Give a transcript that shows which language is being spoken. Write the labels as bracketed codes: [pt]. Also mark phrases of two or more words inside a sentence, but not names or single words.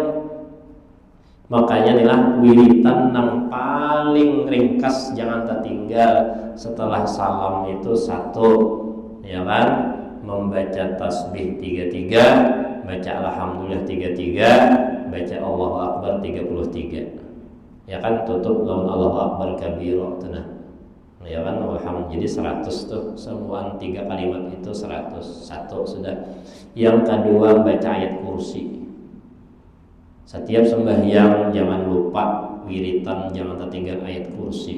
[id] Makanya inilah wiritan yang paling ringkas jangan tertinggal setelah salam itu 1, ya kan, membaca tasbih 33, baca alhamdulillah 33, baca [ar] الله أكبر [id] 33. Ya kan, tutup lawan [ar] الله أكبر كبيرا [id] tenah. Ya kan, alhamdulillah jadi 100 tuh, semua 3 kalimat itu 100. 1 sudah. Yang kedua baca ayat kursi. Setiap sembahyang jangan lupa wiritan, jangan tertinggal ayat kursi.